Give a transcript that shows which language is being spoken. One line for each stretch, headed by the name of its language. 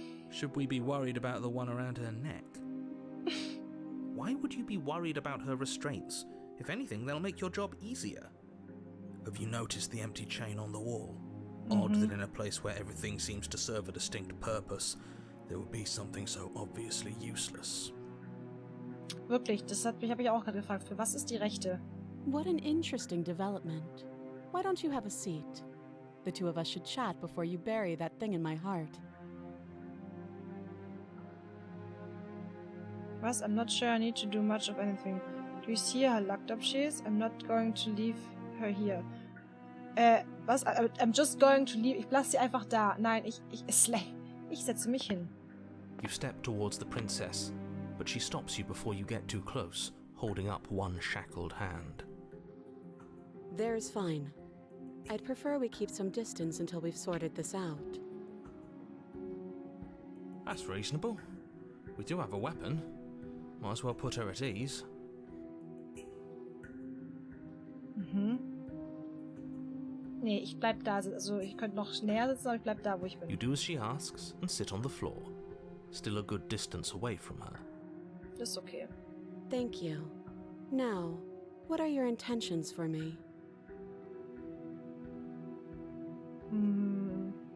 English: Should we be worried about the one around her neck? Why would you be worried about her restraints? If anything, they'll make your job easier. Have you noticed the empty chain on the wall? Odd that in a place where everything seems to serve a distinct purpose, there would be something so obviously useless.
German: Wirklich, das habe ich auch gerade gefragt. Für was ist die Rechte?
English: What an interesting development. Why don't you have a seat? The two of us should chat before you bury that thing in my heart.
German: Was?
English: I'm not sure I need to do much of anything. Do you see how locked up she is? I'm not going to leave her here.
German: Was?
English: I'm just going to leave...
German: Ich lasse sie einfach da. Nein, ich setze mich hin.
English: You step towards the princess, but she stops you before you get too close, holding up one shackled hand. There's fine. I'd prefer we keep some distance until we've sorted this out. That's reasonable. We do have a weapon. Might as well put her at ease.
German: Mhm. Nee, ich bleib da. Also, ich könnte noch näher sitzen, aber ich bleib da, wo ich
English: You
German: bin.
English: do as she asks and sit on the floor, still a good distance away from her.
German: Das ist okay.
English: Thank you. Now, what are your intentions for me? Hmm.